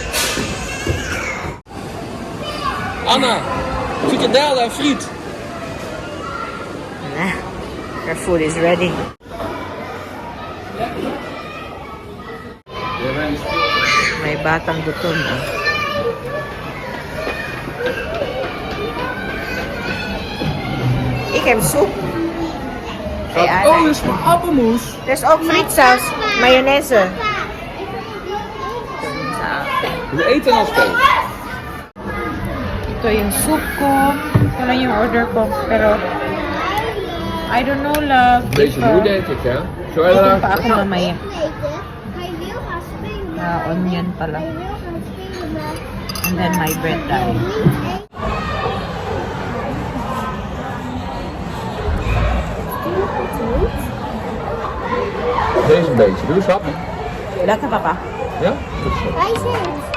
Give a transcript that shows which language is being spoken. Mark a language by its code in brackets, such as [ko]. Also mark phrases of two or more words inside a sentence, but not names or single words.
[nl] Anna, frikandel en friet. [en] Our food is ready. [tl] May batang gutom. [nl] Ik heb soep. [tl] Kay Ana. [nl] Oh, dat is mijn appelmoes. There's ook frietsaus, mayonaise. We eten als veel. [tl] Ito yung soup ko. Ito lang yung order ko. Pero, [en] I don't know, love. [nl] Beetje [en] if, [nl] moe denk ik, hè? Zo [tl] gutom pa ako mamaya. [nl] Hij wil gaan spelen. [tl] Onion pala. [nl] Hij wil gaan spelen, maar [en] And then my bread tayo. [nl] Deze een beetje. Doe eens happy. [tl] Wala ka, papa? [nl] Ja? hij zit.